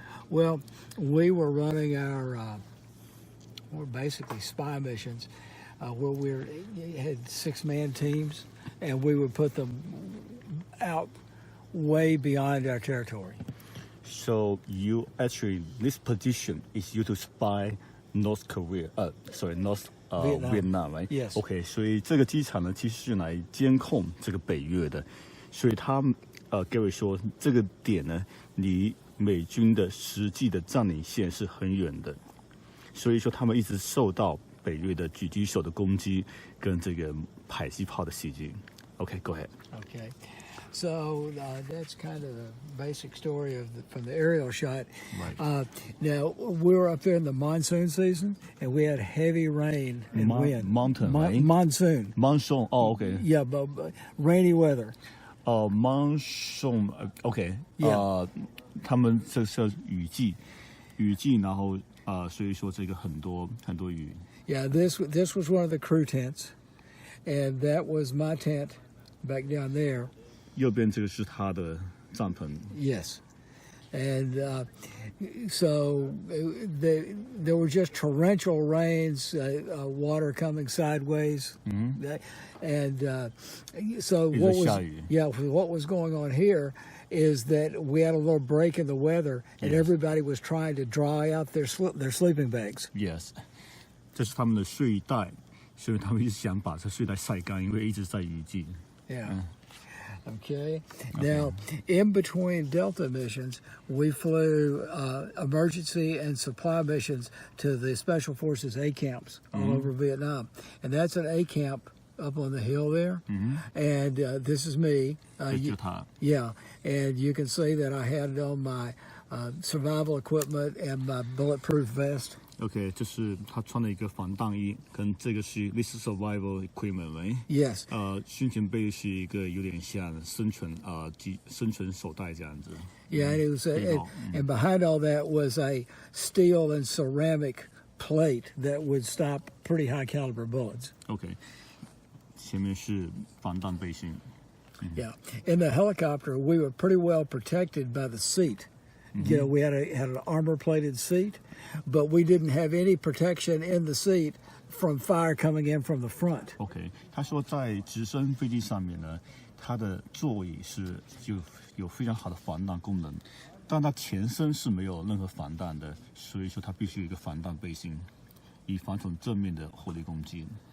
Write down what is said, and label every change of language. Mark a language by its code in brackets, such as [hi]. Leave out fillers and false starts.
[en] Well, we were running our, we're basically spy missions, where we had 6-man teams, and we would put them out way beyond our territory. So you actually this position is you to spy North Korea. North Vietnam, right? Yes. [zh] OK， 所以这个机场呢，其实是来监控这个北越的。所以他Gary 说，这个点呢，离美军的实际的占领线是很远的。所以说，他们一直受到北越的狙击手的攻击跟这个迫击炮的袭击。 [en] OK，go ahead. Okay, so that's kind of the basic story of from the aerial shot. Right. Now we were up there in the monsoon season, and we had heavy rain and wind. Mountain, right? Monsoon. Monsoon. OK. Yeah, but rainy weather. Monsoon. OK. [zh] 他们这是雨季，然后所以说这个很多雨。 [en] Yeah, this was one of the crew tents, and that was my tent back down there. [zh] 右边这个是他的帐篷。 [en] Yes, and so there were just torrential rains, water coming sideways, and so what was going on here is that we had a little break in the weather, and everybody was trying to dry out their sleeping bags. [zh] Yes， 这是他们的睡袋，所以他们一直想把这睡袋晒干，因为一直在雨季。 [en] Yeah. Okay. Now, in between Delta missions, we flew emergency and supply missions to the Special Forces A camps all over Vietnam. And that's an A camp up on the hill there. And this is me. Yeah. And you can see that I had on my survival equipment and my bulletproof vest. [zh] OK， 就是他穿了一个防弹衣，跟这个是 [en] this is survival equipment，right？ Yes。 [zh] 胸前背是一个有点像生存手带这样子。 [en] Yeah, and it was and behind all that was a steel and ceramic plate that would stop pretty high caliber bullets. [zh] OK， 前面是防弹背心。 [en] Yeah, in the helicopter, we were pretty well protected by the seat. You know, we had an armor-plated seat, but we didn't have any protection in the seat from fire coming in from the front. [zh] OK， 他说在直升飞机上面呢，它的座椅是就有非常好的防弹功能，但它前身是没有任何防弹的，所以说它必须有一个防弹背心，以防从正面的火力攻击。